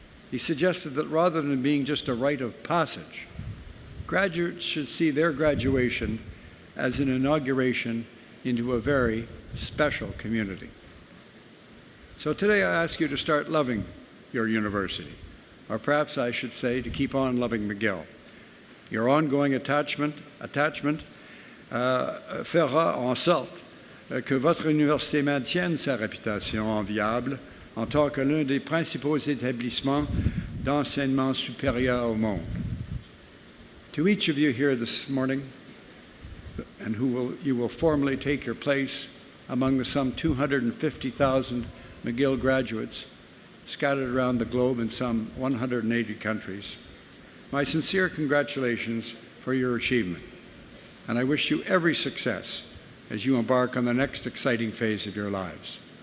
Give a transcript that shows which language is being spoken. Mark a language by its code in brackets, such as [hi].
[en] He suggested that rather than being just a rite of passage, graduates should see their graduation as an inauguration into a very special community. So today I ask you to start loving your university, or perhaps I should say to keep on loving McGill. Your ongoing attachment [fr] fera en sorte que votre université maintienne sa réputation enviable en tant que l'un des principaux établissements d'enseignement supérieur au monde. [en] To each of you here this morning, and you will formally take your place among the some 250,000 McGill graduates scattered around the globe in some 180 countries, my sincere congratulations for your achievement, and I wish you every success as you embark on the next exciting phase of your lives.